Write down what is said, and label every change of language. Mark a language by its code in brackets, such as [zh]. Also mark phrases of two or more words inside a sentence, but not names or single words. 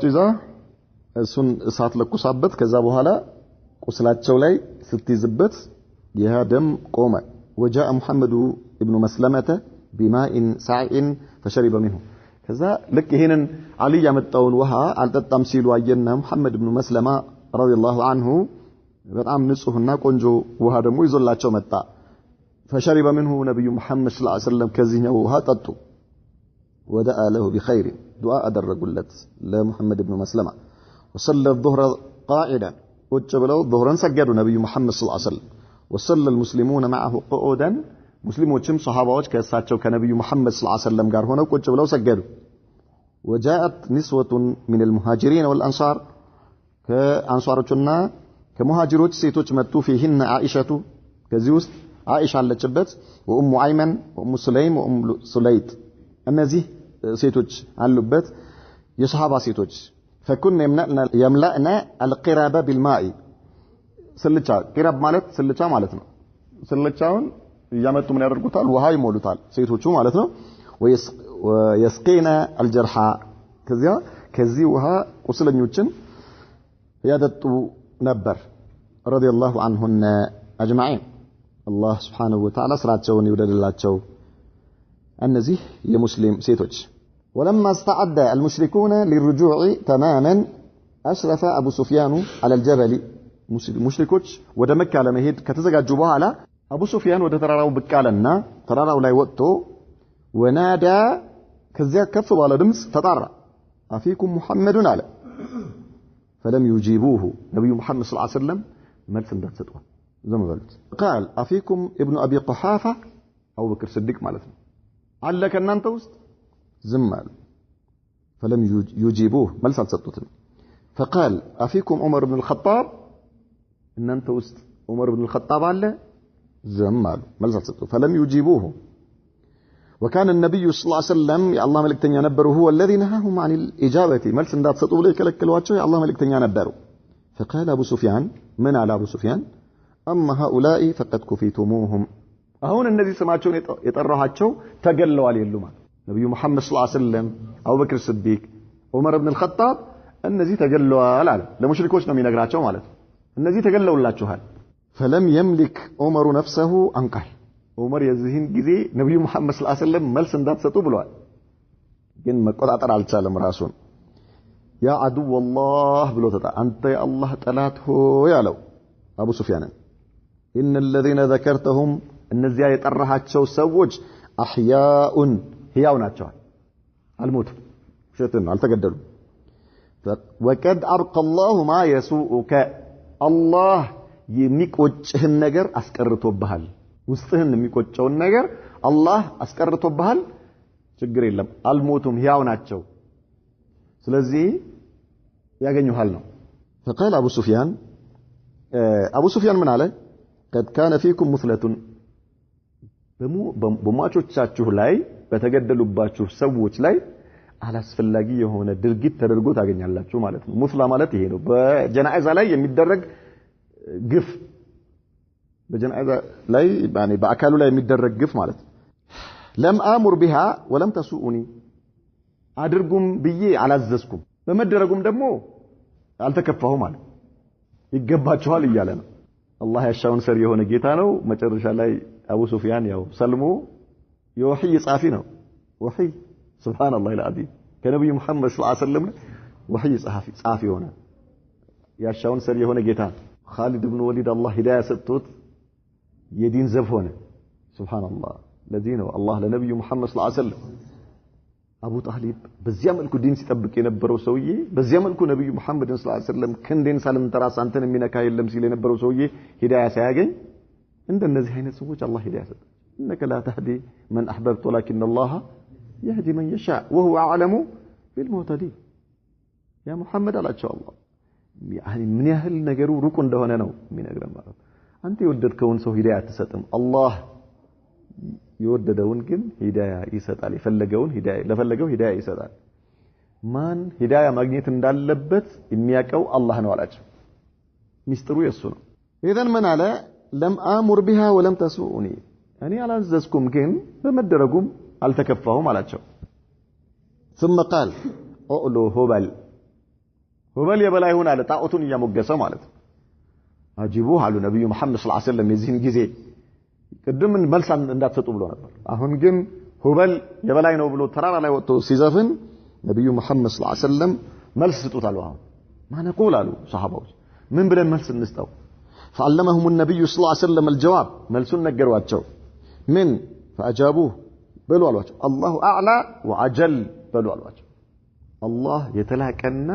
[am] ይዛ እሱን እሳት ለኩሳበት ከዛ በኋላ ቁስላቸው ላይ ስትይዝበት ይህ ደም ቆመ [ar] وجاء محمد ابن مسلمة بماء ساع فشرب منه كذا لك هنا علي [am] ያመጣውን ውሃ አልጠጣም ሲሉ አየና [ar] محمد ابن مسلمة رضي الله عنه [am] በጣም ንጹህና ቆንጆ ውሃ ደግሞ ይዞላቸው መጣ [ar] فشرب منه نبي محمد صلى الله عليه وسلم [am] ከዚህኛው ውሃ ጠጡ [ar] ودعا له بخير دعاء [am] አደረጉለት ለሙሐመድ [ar] ابن مسلمة وصلى الظهر قاعدا [am] ቁጭ ብለው ظهرን ሰገዱ ነብዩ [ar] محمد صلى الله عليه وسلم وصلى المسلمون معه قعودا [am] ሙስሊሞችም ሷሃባዎች ከእሳቸው ከነብዩ መሐመድ [ar] صلى الله عليه وسلم [am] ጋር ሆነው ቁጭ ብለው ሰገዱ [ar] وجاءت نسوة من المهاجرين والأنصار [am] كأنصارنا كمهاجروች ሴቶች መጡ [ar] فيهن عائشة [am] ከዚህ ውስጥ عائشة አለችበት [ar] وأم أيمن وأم سليم وأم سليط [am] እነዚህ ሴቶች አሉበት የሷሃባ ሴቶች [ar] فكن يملأنا القراب بالماء [am] ስልቻ ቂራብ ማለት ስልቻ ማለት ነው ስልቻውን ያመጡ ምን ያደርጉታል ውሃ ይሞሉታል ሴቶቹ ማለት ነው [ar] ويسقينا الجرحى [am] ከዚህ ውሃ ቁስለኞችን ያጠጡ ነበር [ar] رضي الله عنهن اجمعين الله سبحانه وتعالى [am] ስራቸውን ይወደድላቸው እነዚህ የሙስሊም ሴቶች [ar] ولما استعد المشركون للرجوع تماما اشرف ابو سفيان على الجبل [am] ሙሽሪኮች ወደ መካ ለመሄድ ከተዘጋጁ በኋላ አቡ ሱፊያን ወደ ተራራው ብቅ አለና ተራራው ላይ ወጥቶ ወናዳ ከዚያ ከፍ ባለ ድምጽ ተጣራ [ar] أفيكم محمد [am] አለ [ar] فلم يجيبوه [am] ነብዩ መሐመድ [ar] صلى الله عليه وسلم [am] መልስ እንዳትሰጡ ዝም በሉት قال አፊኩም [ar] ابن ابي قحافه [am] አቡ በክር ስዲቅ ማለት ነው አለ ከናንተ ውስጥ ዝም አሉ [ar] فلم يجيبوه [am] መልስ አልሰጡትም فقال አፊኩም ዑመር بن الخطاب እናንተ ውስጥ ዑመር ኢብኑ الخطاب አለ ዝም አሉ መልስ አልሰጡ [ar] فلم يجيبوه وكان النبي صلى الله عليه وسلم يا الله [am] ملكتኛ ነበሩ [ar] هو الذي نهاهم عن الاجابه [am] መልስ እንዳትሰጡ ብለው የከለከሏቸው ያ አላህ መለክተኛ ነበሩ [ar] فقال ابو سفيان من على ابو سفيان اما هؤلاء فقد كفيتموهم [am] አሁን እነዚህ ስማቸውን የጠራኋቸው ተገለዋል የሉማ ነብዩ መሐመድ [ar] صلى الله عليه وسلم [am] አቡበክር ስዲቅ ዑመር ኢብኑ الخطاب እነዚህ ተገለዋል አለ ለሙሽሪኮች ነው የሚነግራቸው ማለት ነው እነዚህ ተገለውላችኋል [ar] فلم يملك عمر نفسه انقال عمر [am] የዚህን ጊዜ ነብዩ መሐመድ [ar] صلى الله عليه وسلم [am] መልስ እንዳትሰጡ ብለዋል ግን መቆጣጠር አልቻለም ራሱን [ar] يا عدو [am] والله ብሎ ተጣ አንተ የአላህ ጠላት ሆይ አለው አቡ ሱፊያን [ar] ان الذين ذكرتهم [am] እነዚያ የጠራሃቸው ሰዎች احياء ሕያው ናቸው አልሞቱ ሸተን አልተገደሉም [ar] وقد ابقى الله ما يسوءك [am] الله የሚቆጭህን ነገር አስቀርቶብሃል ውስጥህን የሚቆጨውን ነገር አላህ አስቀርቶብሃል ችግር የለም አልሞቱም ሕያው ናቸው ስለዚህ ያገኙሃል ነው [ar] فقال ابو [am] سفيان ምን አለ [ar] قد كان فيكم مثلة [am] በሟቾቻችሁ ላይ በተገደሉባችሁ ሰዎች ላይ አላስፈላጊ የሆነ ድርጊት ተደርጎ ታገኛላችሁ ማለት ነው ሙስላ ማለት ይሄ ነው በጀናዛ ላይ የሚደረግ ግፍ በጀናዛ ላይ يعني በአካሉ ላይ የሚደረግ ግፍ ማለት [ar] لم آمر بها ولم تسؤني [am] አድርጉም ብዬ አላዘዝኩም በመደረጉም ደግሞ አልተከፋሁ ማለት ይገባቸዋል እያለ ነው አላህ ያሻውን ሰር የሆነ ጌታ ነው መጨረሻ ላይ አቡ ሱፊያን ያው ሰልሞ የወህይ ጻፊ ነው ወህይ ሱብሃንአላህ العظيم ከነብዩ መሐመድ [ar] صلى الله عليه وسلم [am] ወህይ ጻፊ ሆነ ያሻውን ሰር የሆነ ጌታ خالد بن وليد [ar] الله هدايه [am] ሰጥቶት የዲን ዘብ ሆነ ሱብሃንአላህ ለዚህ ነው አላህ ለነብዩ መሐመድ [ar] صلى الله عليه وسلم [am] አቡ ጣሊብ በዚያ መልኩ ዲን ሲጠብቅ የነበረው ሰውዬ በዚያ መልኩ ነብዩ መሐመድ [ar] صلى الله عليه وسلم [am] ክንዴን ሳልንተራስ አንተን የሚነካ የለም ሲል የነበረው ሰውዬ ሂዳያ ሳያገኝ እንደነዚህ አይነት ሰዎች አላህ ሂዳያ ሰጠ [ar] انك لا تهدي من احببت ولكن الله يهدي من يشاء وهو اعلم بالمهتدين يا محمد [am] አላቸው አላህ يعني ምን ያህል ነገሩ ሩቅ እንደሆነ ነው የሚነግረን ማለት አንተ የወደድከውን ሰው ሂዳያ አትሰጥም አላህ የወደደውን ግን ሂዳያ ይሰጣል የፈለገውን ሂዳያ ለፈለገው ሂዳያ ይሰጣል ማን ሂዳያ ማግኘት እንዳለበት የሚያቀው አላህ ነው አላቸው ሚስጥሩ የሱ ነው ኢዘን ምን አለ [ar] لم آمر بها ولم تسؤني [am] እኔ አላዘዝኩም ግን በመደረጉም አልተከፋሁም አላቸው [ar] ثم قال اولو هبل [am] የበላይ ሆነ አለ ጣዖቱን እያሞገሰ ማለት አጂቡ አሉ ነብዩ መሐመድ [ar] صلى الله عليه وسلم [am] የዚህን ጊዜ ቅድም መልስ እንዳትሰጡ ብሎ ነበር አሁን ግን ሁበል የበላይ ነው ብሎ ተራራ ላይ ወጥቶ ሲዘፍን ነብዩ መሐመድ [ar] صلى الله عليه وسلم [am] መልስ ስጡታል አሁን ማነቁል አሉ ሱሐባዎች ምን ብለን መልስ እንስጠው [ar] فعلمهم النبي صلى الله عليه وسلم الجواب [am] መልሱን ነገሯቸው ምን فاجابوه በሉ አሏቸው [ar] الله اعلى وعجل [am] በሉ አሏቸው አላህ የተላቀና